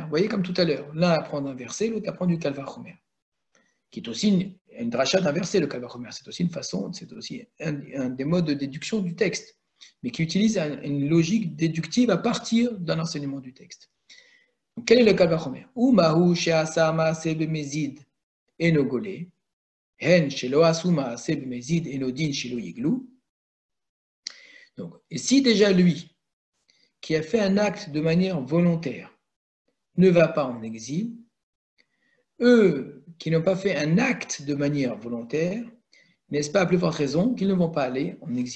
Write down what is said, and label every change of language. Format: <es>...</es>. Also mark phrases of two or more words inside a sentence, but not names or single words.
<fr>Vous voyez, comme tout à l'heure, l'un apprend d'un verset, l'autre apprend du</fr> <he>קל וחומר,</he> <fr>qui est aussi une dracha d'un verset, le</fr> <he>קל וחומר.</he> <fr>C'est aussi une façon, c'est aussi un des modes de déduction du texte, mais qui utilise une logique déductive à partir d'un enseignement du texte. Donc, quel est le</fr> <he>קל וחומר? ומה הוא שעשה מעשה במזיד אינו גולה.</he> <fr>Donc, et si déjà lui, qui a fait un acte de manière volontaire, ne va pas en exil, eux qui n'ont pas fait un acte de manière volontaire, n'est-ce pas à plus forte raison qu'ils ne vont pas aller en exil?</fr>